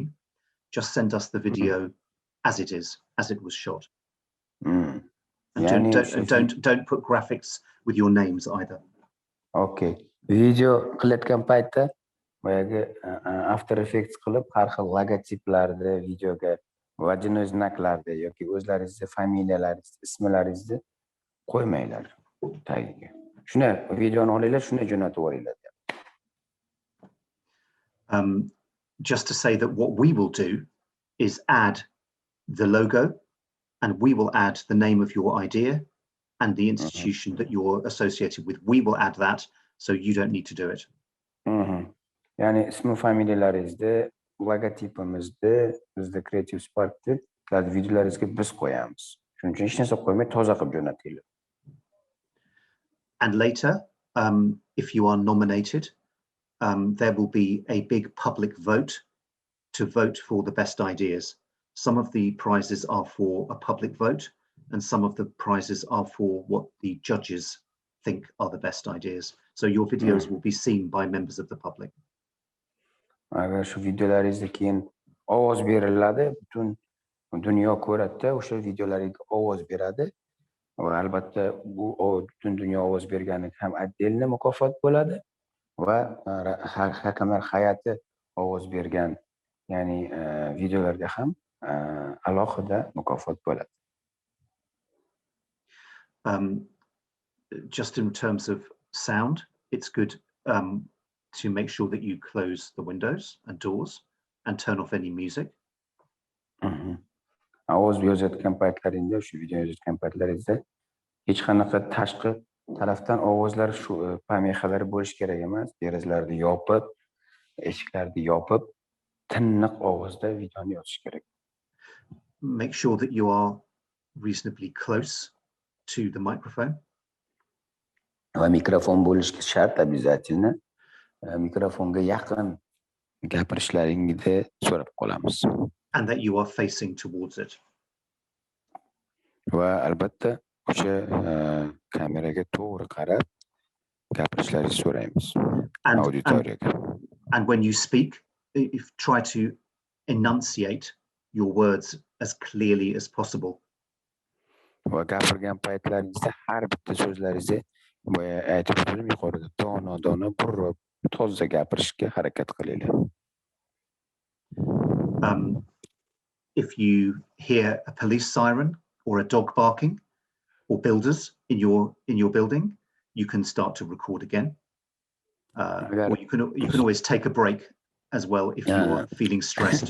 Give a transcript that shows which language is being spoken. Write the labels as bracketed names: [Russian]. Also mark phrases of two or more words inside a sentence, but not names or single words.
[English] Just send us the video as it is, as it was shot. And don't put graphics with your names either. Okay. [Uzbek] Video qilayotgan paytda boyagi After Effects qilib har xil logotiplarni videoga, vajinoy znaklarni yoki o'zlaringizni familiyalaringizni, ismlaringizni qo'ymanglar tagiga. Shuni videoni olinglar, shuni jo'natib yuboringlar. [English] Just to say that what we will do is add the logo, and we will add the name of your idea and the institution that you're associated with. We will add that, so you don't need to do it. [Uzbek] Ya'ni ismi familiyalaringizni, logotipimizni, bizda Creative Spark'da videolaringizga biz qo'yamiz. Shuning uchun hech narsa qo'ymay toza qilib jo'natinglar. [English] And later, if you are nominated, there will be a big public vote to vote for the best ideas. Some of the prizes are for a public vote, and some of the prizes are for what the judges think are the best ideas. So your videos will be seen by members of the public. [Uzbek] Agar shu videolaringizga keyin ovoz beriladi, butun dunyo ko'radi, o'sha videolaringga ovoz beradi. Va albatta bu butun dunyo ovoz berganiga ham отдельно mukofot bo'ladi va hakamlar hay'ati ovoz bergan, ya'ni videolarga ham alohida mukofot bo'ladi. [English] Just in terms of sound, it's good to make sure that you close the windows and doors and turn off any music. [Uzbek] Ovoz yozayotgan paytlaringizda, shu video yozayotgan paytlaringizda hech qanaqa tashqi tarafdan ovozlar shu pomexalar bo'lish kerak emas. Derazalarni yopib, eshiklarni yopib, tiniq ovozda videoni yozish kerak. [English] Make sure that you are reasonably close to the microphone. [Uzbek] Va mikrofon bo'lishi shart, обязательно. Mikrofonga yaqin gapirishlaringizni so'rab qolamiz. [English] and that you are facing towards it. [Uzbek] Va albatta o'sha kameraga to'g'ri qarab gapirishlaringizni so'raymiz auditoriyaga. [English] And when you speak, try to enunciate your words as clearly as possible. [Uzbek] Va gapirgan paytlaringizda har bitta so'zlaringizni boya aytib o'tdim yuqorida dona burib toza gapirishga harakat qilinglar. [English] If you hear a police siren or a dog barking or builders in your building, you can start to record again. Or you can always take a break as well if you are feeling stressed.